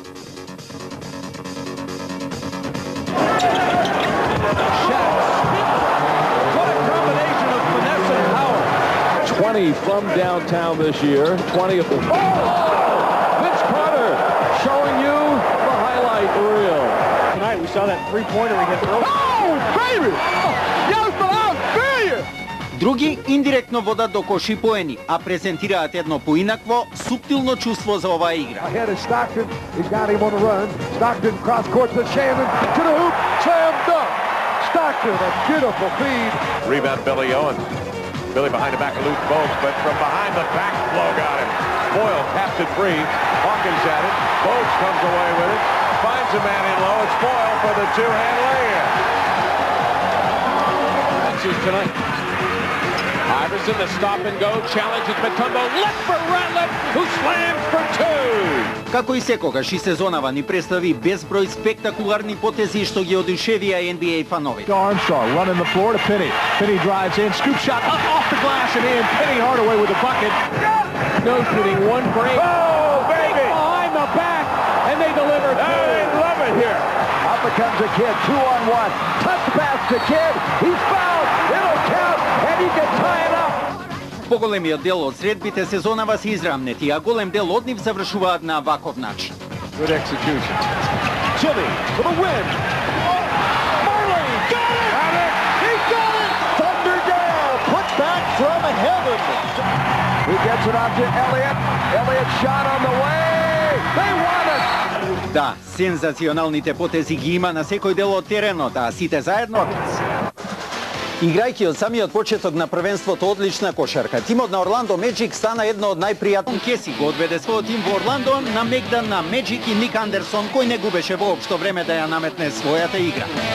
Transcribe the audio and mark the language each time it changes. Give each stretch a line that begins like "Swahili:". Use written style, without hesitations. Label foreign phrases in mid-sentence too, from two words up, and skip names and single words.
English: 20 from downtown this year, 20 of them. Vince Carter showing you the highlight reel. Tonight we saw that three-pointer he hit early. Oh, baby! Yes, but I'll see you!
Macedonian: Други индиректно водат до коши поени, а презентираат едно поинакво, суптилно чувство за оваа игра.
English: Ahead is Stockton. He's got him on the run. Stockton cross court to Shannon. To the hoop. Slam dunk. Stockton, a beautiful feed. Rebound Billy Owens. Billy behind the back of Luke Bogues, but from behind the back blow got him. Boyle taps it free. Hawkins at it. Bogues comes away with it. Finds a man in low. It's Boyle for the two-hand lay-in. That's his tonight. Iverson, the stop and go, challenges Mutombo, left for Ratliff, who slams for two.
Macedonian: Како и секогаш и сезонава ни представи безброј спектакуларни потези што ги одушевија NBA фанови.
English: Armstrong running the floor to Penny. Penny drives in, scoop shot up off the glass and in. Penny Hardaway with the bucket. No shooting, one break. Oh, baby! Behind the back, and they deliver two. They love it here. Up comes a Kidd, 2-on-1. Touch pass to Kidd. He's fouled. It'll count, and he can tie it up.
Macedonian: Поголемиот дел од средбите сезонава се израмнети, а голем дел од нив завршуваат на ваков начин.
English: Good execution. Jimmy for the win. Marley got it! He got it! Thunder from heaven. He gets it out to Elliott. Elliott shot on the way. They won it.
Macedonian: Да, сензационалните потези ги има на секој дел од теренот, а сите заедно. Играјќи од самиот почеток на првенството одлична кошарка, тимот на Орландо Меджик стана едно од најпријатни. Кеси го одведе својот тим во Орландо, намегдан на Меджик и Ник Андерсон, кој не губеше воопшто време да ја наметне својата игра.